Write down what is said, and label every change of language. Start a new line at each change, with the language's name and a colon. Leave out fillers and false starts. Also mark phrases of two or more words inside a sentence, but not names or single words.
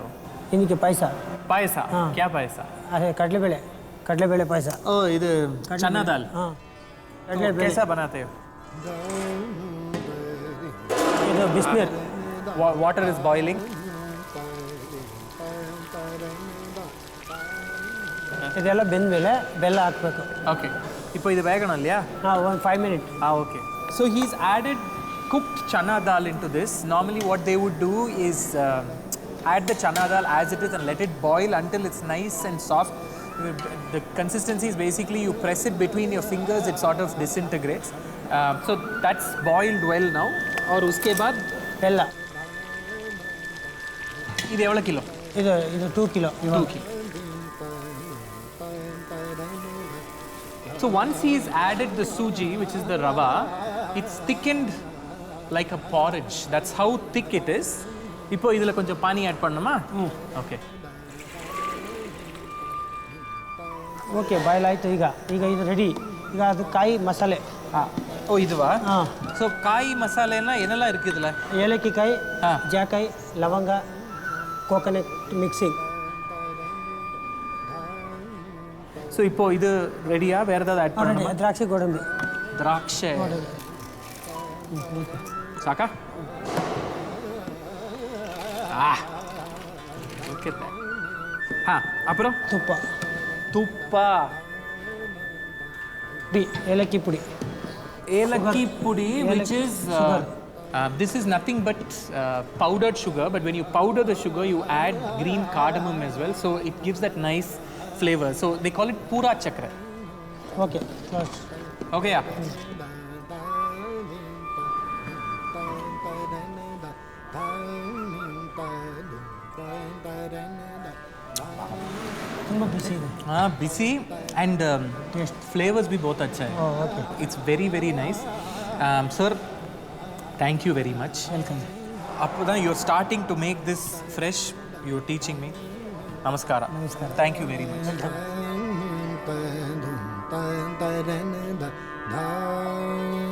Hindi: इनके पैसा पायसा. क्या पायसा? अरे कटले पैसा. ओ इधर चना दाल. हाँ तो कैसा बनाते हो?
Kannada: ಇದು ಬಿಸಿನೀರು.
English: Water is boiling.
Kannada: ಇದೆಲ್ಲ ಬೆಂದ ಮೇಲೆ ಬೆಲ್ಲ ಹಾಕಬೇಕು.
Tamil: Okay. இப்போ இது வேகணும் இல்லையா?
Kannada: ಒಂದು 5 minutes.
English: Okay. So he's added cooked chana dal into this. Normally what they would do is add the chana dal as it is and let it boil until it's nice and soft. The consistency is basically you press it between your fingers, it sort of disintegrates. So that's boiled well now.
Hindi: और उसके बाद
Kannada: ಬೆಲ್ಲ.
Tamil: இது எவ்வளோ கிலோ?
Kannada: ಇದು 2 kilo. 2 kilo.
English: So once he's added the suji, which is the rava, it's thickened like a porridge. That's how thick it is.
Tamil: இப்போ இதில் கொஞ்சம் பானி ஆட் பண்ணணுமா? ஓகே.
English: okay boil
Kannada: ಆಯಿತು. ಈಗ ಇದು ರೆಡಿ. ಈಗ ಅದು ಕಾಯಿ ಮಸಾಲೆ.
Tamil: ஓ இதுவா? ஸோ காய் மசாலைன்னா என்னெல்லாம் இருக்குது இதில்?
Kannada: ಏಲಕ್ಕಿ ಕಾಯಿ, ಜಾಕಾಯಿ, ಲವಂಗ,
English: coconut mixing.
Tamil: ஸோ இப்போ இது ரெடியா? வேறு ஏதாவது ஆட் பண்ணணுமா?
Kannada: ದ್ರಾಕ್ಷಿ ಗೋಡಂಬಿ.
Tamil: திராட்சை சாக்கா? ஓகே. அப்புறம் துப்பா,
Kannada: ಏಲಕ್ಕಿ ಪುಡಿ.
Tamil: ஏலக்கி புடி,
English: which is this is nothing but powdered sugar, but when you powder the sugar you add green cardamom as well, so it gives that nice flavor. So they call it pura chakra. ಓಕೆ. Okay, yeah.
Kannada: ತುಂಬ ಬಿಸಿ ಇದೆ.
English: Busy and flavors
Hindi: भी बहुत अच्छा है.
English: ಓಕೆ. It's very very nice. Sir, thank you very much. ವೆಲ್ಕಮ್. அப்போதான் you're starting to make this fresh. You're teaching me. Namaskara. Namaskara. Thank you very much. ವೆಲ್ಕಮ್.